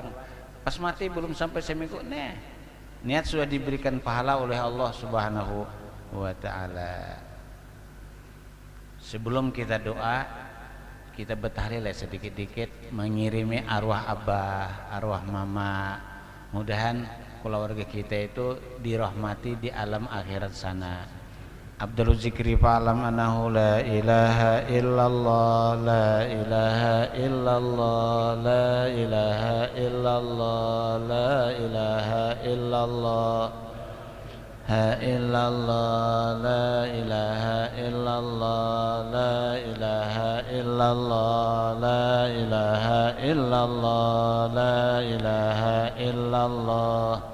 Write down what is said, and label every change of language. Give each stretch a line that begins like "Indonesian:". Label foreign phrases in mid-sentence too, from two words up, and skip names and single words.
Indonesian: Pas mati belum sampai seminggu niat sudah diberikan pahala oleh Allah
Arabic: سبحانه وتعالى.
Indonesian: Sebelum kita doa, kita bertahlil sedikit-dikit mengirimi arwah abah, arwah mama. Mudahan keluarga kita itu dirahmati di alam akhirat sana.
Arabic: Abdul Zikri فاعلم أنه لا إله إلا الله، لا إله إلا الله، لا إله إلا الله، لا إله إلا الله، ه إلا الله، لا إله إلا الله، لا إله إلا الله، لا إله إلا الله، لا إله إلا الله,